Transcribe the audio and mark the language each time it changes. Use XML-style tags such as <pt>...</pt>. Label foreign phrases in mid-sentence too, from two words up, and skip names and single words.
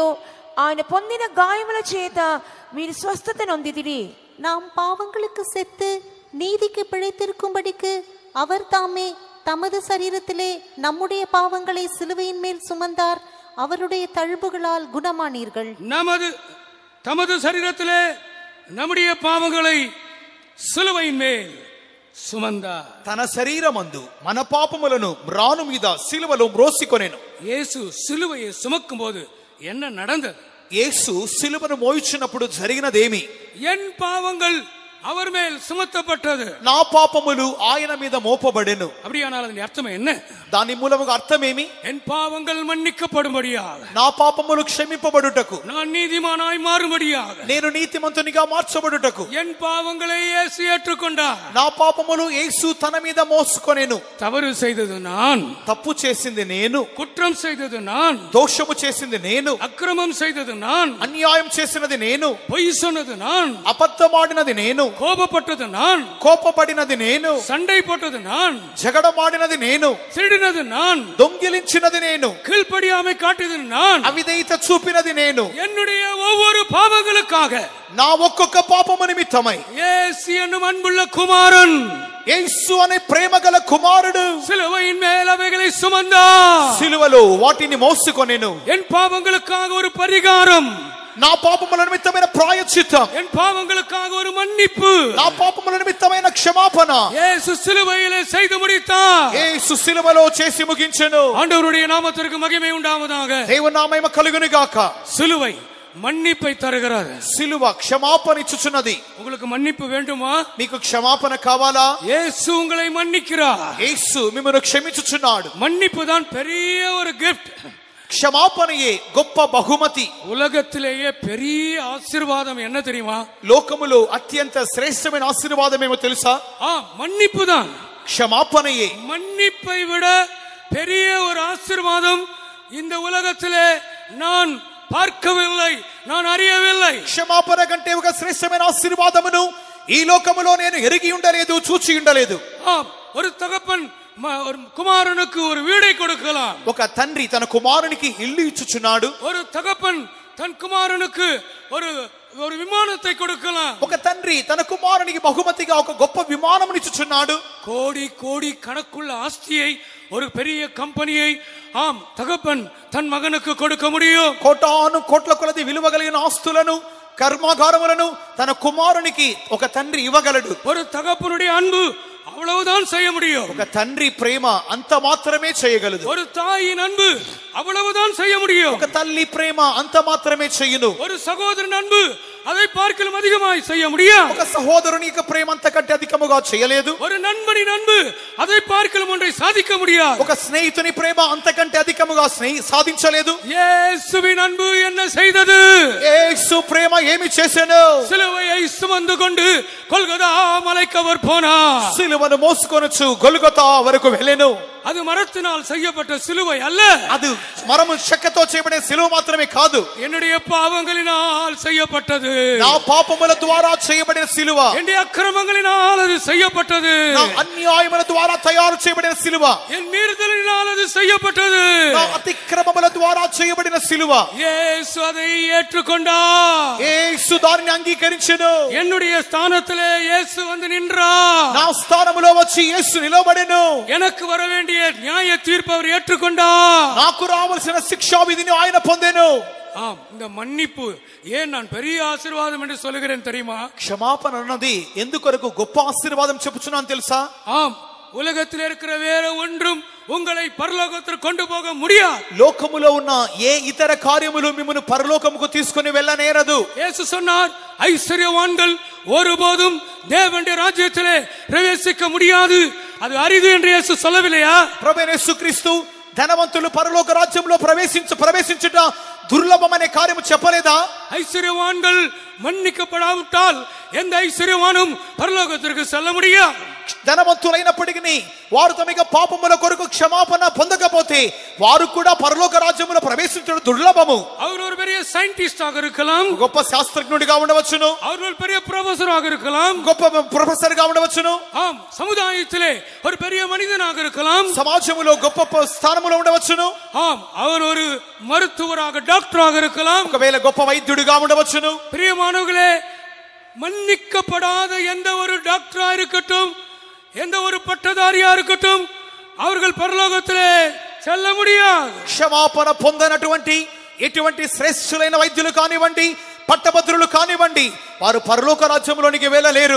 <te>ఆయన పొందిన గాయముల చేత మీరు స్వస్థత నొందిదిరి.</te> <ta>நாம் பாவங்களுக்கு செத்து நீதிக்கு பிழைத்திருக்கும்படிக்கு அவர் தாமே தமது சரீரத்திலே நம்முடைய பாவங்களை சிலுவையின் மேல் சுமந்தார். அவருடைய தழும்புகளால் குணமானீர்கள். தமது சரீரத்திலே நம்முடைய பாவங்களை சிலுவையின் மேல் சுமந்தார்.</ta> <te>తన శరీరమందు మన పాపములను మ్రాను మీద సిలువలో మ్రోసికొనెను.</te> <ta>యేసు సిలువயை சுமக்கும் போது என்ன நடந்தது?</ta> <te>యేసు సిలువను మోయుచున్నప్పుడు జరిగినదేమి?</te> <ta>என் பாவங்கள் அவர் மேல் சுமத்தப்பட்டது.</ta> <te>నా పాపములు ఆయన మీద మోపబడెను.</te> <ta>அப்படியானால் அதன் அர்த்தம் என்ன?</ta> <te>దాని మూలముగా అర్థమేమి?</te> <ta>என் பாவங்கள் மன்னிக்கப்படும்படியாக,</ta> <te>నా పాపములు క్షమింపబడుటకు,</te> <ta>நான் நீதிமானாய் மாறும்படியாக,</ta> <te>నేను నీతిమంతునిగా మార్చబడుటకు,</te> <ta>என் பாவங்களை இயேசு ஏற்றுக்கொண்டார்.</ta> <te>నా పాపములు యేసు తన మీద మోసుకొనెను.</te> <ta>தவறு செய்தது நான்,</ta> <te>తప్పు చేసింది నేను,</te> <ta>குற்றம் செய்தது நான்,</ta> <te>దోషము చేసింది నేను,</te> <ta>அக்கிரமம் செய்தது நான்,</ta> <te>అన్యాయం చేసినది నేను,</te> <ta>பொய் சொன்னது நான்,</ta> <te>అబద్ధమాడినది నేను,</te> <ta>கோபப்பட்டது நான்,</ta> <te>కోపపడినది నేను,</te> <ta>சண்டை போட்டது நான்,</ta> <te>జగడమాడినది నేను,</te> <ta>திருடினது நான்,</ta> <te>దొంగిలించినది నేను,</te> <ta>கீழ்ப்படியாமை காட்டியது நான்,</ta> <te>అవిధేయత చూపినది నేను.</te> <ta>என்னுடைய ஒவ்வொரு பாவங்களுக்காக</ta> <te>నా ఒక్కొక్క పాపము నిమిత్తమై</te> <ta>இயேசு என்னும் அன்புள்ள குமாரன்,</ta> <te>యేసు అనే ప్రేమగల కుమారుడు</te> <ta>சிலுவையின் மேல் அவைகளை சுமந்தார்.</ta> <te>సిలువలో వాటిని మోసుకొనెను.</te> <ta>என் பாவங்களுக்காக ஒரு பரிகாரம்,</ta> <te>నా పాపముల నిమిత్తమైన ప్రాయశ్చిత్తం,</te> <ta>என் பாவங்களுக்காக ஒரு மன்னிப்பு</ta> <te>నా పాపముల నిమిత్తమైన క్షమాపణ</te> <ta>இயேசு சிலுவையிலே செய்து முடித்தார்.</ta> <te>యేసు సిలువలో చేసి ముగించెను.</te> <ta>ஆண்டவருடைய நாமத்திற்கு மகிமை உண்டாவதாக.</ta> <te>దేవుని నామము కలుగును గాక.</te> <ta>சிலுவை மன்னிப்பை தருகிறது.</ta> <te>సిలువ క్షమాపణ ఇచ్చుచున్నది.</te> <ta>உங்களுக்கு மன்னிப்பு வேண்டுமா?</ta> <te>మీకు క్షమాపణ కావాలా?</te> <ta>இயேசு உங்களை மன்னிக்கிறார்.</ta> <te>యేసు మిమ్మల్ని క్షమించుచున్నాడు.</te> <ta>மன்னிப்பு தான் பெரிய ஒரு கிஃப்ட்.</ta> <te>క్షమాపణయే గొప్ప బహుమతి.</te> <ta>உலகத்திலேயே பெரிய ஆசீர்வாதம் என்ன தெரியுமா?</ta> <te>లోకములో అత్యంత శ్రేష్టమైన ఆశీర్వాదం ఏమో తెలుసా?</te> <ta>மன்னிப்பு தான்.</ta> <te>క్షమాపణయే.</te> <ta>மன்னிப்பை விட பெரிய ஒரு ஆசீர்வாதம் இந்த உலகத்திலே நான் பார்க்கவில்லை, நான் அறியவில்லை.</ta> <te>క్షమాపణ కంటే ఒక శ్రేష్టమైన ఆశీర్వాదమును ఈ లోకములో నేను ఎరిగి ఉండలేదు, చూచి ఉండలేదు.</te> <ta>ஒரு தகப்பன் ஒரு குமாரனுக்கு ஒரு வீடை கொடுக்கலாம்.</ta> <te>ఒక తండ్రి తన కుమారునికి ఇల్లు ఇచ్చుచున్నాడు.</te> <ta>ஒரு தகப்பன் தன் குமாரனுக்கு ஒரு விமானத்தை கொடுக்கலாம்.</ta> <te>ఒక తండ్రి తన కుమారునికి బహుమతిగా ఒక గొప్ప విమానమును ఇచ్చుచున్నాడు.</te> <ta>கோடி கோடி கணக்குள்ள ஆஸ்தியை, ஒரு பெரிய కంపెనీயை தகப்பன் தன் மகனுக்கு கொடுக்க முடியும்.</ta> <te>కోటాను కోట్ల కొలది విలువ కలిగిన ఆస్తులను, కర్మాగారములను తన కుమారునికి ఒక తండ్రి ఇవ్వగలడు.</te> <ta>ஒரு தகப்பனுடைய அன்பு அவ்வளவுதான் செய்ய முடியும்.</ta> <te>ఒక తండ్రి ప్రేమ అంత మాత్రమే చేయగలదు.</te> <ta>ஒரு தாயின் அன்பு அவ்வளவுதான் செய்ய முடியும்.</ta> <te>ఒక తల్లి ప్రేమ అంత మాత్రమే చెయ్యును.</te> <ta>ஒரு சகோதரன் அன்பு அதை பார்க்கலும் அதிகமாய் செய்ய முடியும்.</ta> <te>ఒక సహోదరుని యొక్క ప్రేమ అంతకంటే అధికముగా చేయలేదు.</te> <ta>ஒரு நண்பனின் அன்பு அதை பார்க்கலும் ஒன்றை சாதிக்க முடியாது.</ta> <te>ఒక స్నేహితుని ప్రేమ అంతకంటే అధికముగా సాధించలేదు.</te> <ta>యేసుவின் அன்பு என்ன செய்தது?</ta> <te>యేసు ప్రేమ ఏమి చేసెను?</te> <ta>సిలువயை சுமந்து கொண்டு கொல்கதா மலைக்கு அவர் போனார்.</ta> <te>సిలువను మోసుకొనుచు గొల్గొతా వరకు వెళ్ళెను.</te> <ta>அது மரத்தினால் செய்யப்பட்ட சிலுவை அல்ல.</ta> <te>அது மரము చెక్కతో చేయబడిన సిలువ మాత్రమే కాదు.</te> <ta>என்னுடைய பாவங்களினால் செய்யப்பட்டது.</ta> <te>నా పాపముల ద్వారా చేయబడిన సిలువ.</te> <ta>என்னுடைய அக்கிரமங்களினால் அது செய்யப்பட்டது.</ta> <te>నా అన్యాయముల ద్వారా తయారు చేయబడిన సిలువ.</te> <ta>என் மீறுதலினால் அது செய்யப்பட்டது.</ta> <te>నా అతిక్రమముల ద్వారా చేయబడిన సిలువ.</te> <ta>యేసు அதை ஏற்றுக்கொண்டார்.</ta> <te>యేసు దానిని అంగీకరించెను.</te> <ta>என்னுடைய ஸ்தானத்திலே இயேசு வந்து நின்றார்.</ta> <te>నా స్థానములో వచ్చి యేసు నిలబడెను.</te> <ta>எனக்கு வர வேண்டிய நியாய தீர்ப்பு அவர் ஏற்றுக்கொண்டார்.</ta> <te>నాకు రావాల్సిన శిక్షా విధిని ఆయన పొందెను.</te> <ta>இந்த மன்னிப்பு ஏன் நான் பெரிய ஆசீர்வாదம் என்று சொல்லுகிறேன் தெரியுமா?</ta> <te>క్షమాపణ అన్నది ఎందుకొరకు గొప్ప ఆశీర్వాదం చెప్పుచున్నాను తెలుసా?</te> <ta>உலகத்தில் இருக்கிற வேற ஒன்றும் உங்களை பரலோகத்திற்கு கொண்டு போக முடியாது.</ta> <te>లోకములో ఉన్న ఏ ఇతర కార్యములు మిమ్మును పరలోకముకు తీసుకొని వెళ్ళనేరదు.</te> <ta>இயேசு சொன்னார், ஐஸ்வர்யவான்கள் ஒருபோதும் தேவனுடைய ராஜ்யத்திலே பிரவேசிக்க முடியாது, அது அரிது என்று இயேசு சொல்லவில்லையா?</ta> <te>ప్రభువైన యేసుక్రీస్తు ధనవంతులు పరలోక రాజ్యంలో ప్రవేశించుట దుర్లభమనే కార్యము చెప్పలేదా?</te> <ta>ஐஸ்வர்யவான்கள் மன்னிக்கப்படாவிட்டால் எந்த ஐஸ்வர்யவானும் பரலோகத்திற்கு செல்ல முடியாது.</ta> <te>ధనవంతులైనప్పటికీ వారు తమ పాపముల కొరకు క్షమాపణ పొందకపోతే వారు కూడా పరలోక రాజ్యములో ప్రవేశించడం దుర్లభము.</te> <ta>அவர் ஒரு பெரிய సైంటిస్టాக இருக்கலாம்,</ta> <te>గొప్ప శాస్త్రజ్ఞుడిగా ఉండవచ్చును.</te> <ta>அவர் ஒரு பெரிய ப்ரொஃபஸராக இருக்கலாம்,</ta> <te>గొప్ప ప్రొఫెసర్ గా ఉండవచ్చును.</te> <ta>சமுதாயத்திலே ஒரு பெரிய மனிதனாக இருக்கலாம்,</ta> <te>సమాజంలో గొప్ప స్థానములో ఉండవచ్చును.</te> <ta>அவர் ஒரு மருத்துவராக, டாக்டராக இருக்கலாம்,</ta> <te>ఒకవేళ గొప్ప వైద్యుడిగా ఉండవచ్చును.</te> <ta>பிரியமானவர்களே, மன்னிக்கப்படாத எந்த ஒரு டாக்டரா இருக்கட்டும், எந்த ஒரு பட்டதாரியா இருக்கட்டும், அவர்கள் பரலோகத்திலே செல்ல முடியாது.</ta> <te>క్షమాపణ పొందనటువంటి ఎటువంటి శ్రేష్ఠులైన వైద్యులు కానివ్వండి, పట్టభద్రులు కానివ్వండి, వారు పరలోక రాజ్యంలోనికి వెళ్ళలేరు.</te>